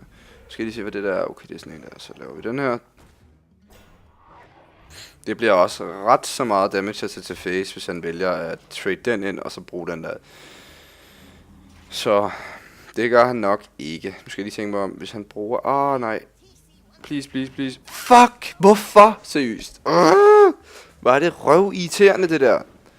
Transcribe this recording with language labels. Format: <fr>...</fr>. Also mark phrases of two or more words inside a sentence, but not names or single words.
<da>Skal jeg lige se, hvad det der er? Okay, det er sådan en der, så laver vi den her. Det bliver også ret så meget damage at til face, hvis han vælger at trade den ind, og så bruge den der. Så det gør han nok ikke. Nu skal jeg lige tænke mig om, hvis han bruger... nej.</da> <en>Please, please, please. Fuck!</en> <da>Hvorfor? Seriøst. Hvor er det røvirriterende, det der.</da>